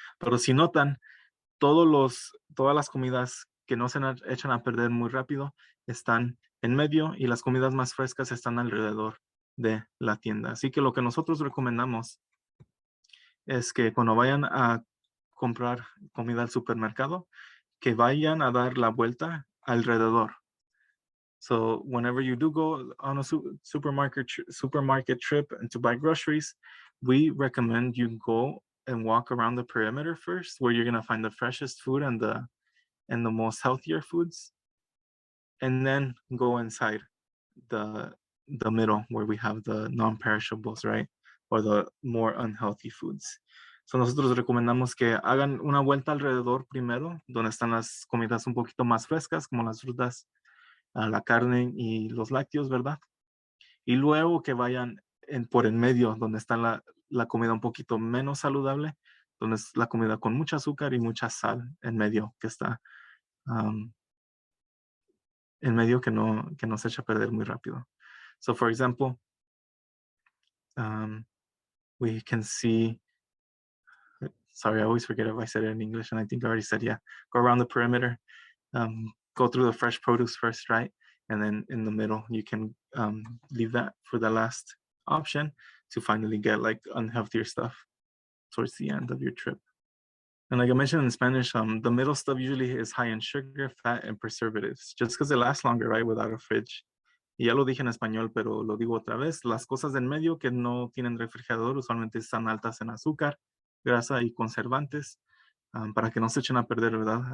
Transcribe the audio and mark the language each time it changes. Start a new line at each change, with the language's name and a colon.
Spanish: Pero si notan, todas las comidas que no se echan a perder muy rápido están en medio y las comidas más frescas están alrededor de la tienda. Así que lo que nosotros recomendamos es que cuando vayan a comprar comida al supermercado, que vayan a dar la vuelta alrededor.
English: So whenever you do go on a supermarket trip and to buy groceries, we recommend you go and walk around the perimeter first, where you're gonna find the freshest food and the most healthier foods, and then go inside the middle where we have the non-perishables, right? Or the more unhealthy foods.
Spanish: So nosotros recomendamos que hagan una vuelta alrededor primero, donde están las comidas un poquito más frescas, como las frutas, la carne y los lácteos, ¿verdad? Y luego que vayan por en medio, donde están la comida un poquito menos saludable, donde es la comida con mucha azúcar y mucha sal en medio, que está en medio que no se echa a perder muy rápido.
English: So for example, we can see, sorry, I always forget if I said it in English, and I think I already said, yeah, go around the perimeter, go through the fresh produce first, right? And then in the middle, you can leave that for the last option to finally get like unhealthier stuff towards the end of your trip. And like I mentioned in Spanish, the middle stuff usually is high in sugar, fat, and preservatives, just because it lasts longer, right, without a fridge.
Spanish: Y ya lo dije en español, pero lo digo otra vez, las cosas en medio que no tienen refrigerador usualmente están altas en azúcar, grasa y conservantes, para que no se echen a perder, ¿verdad?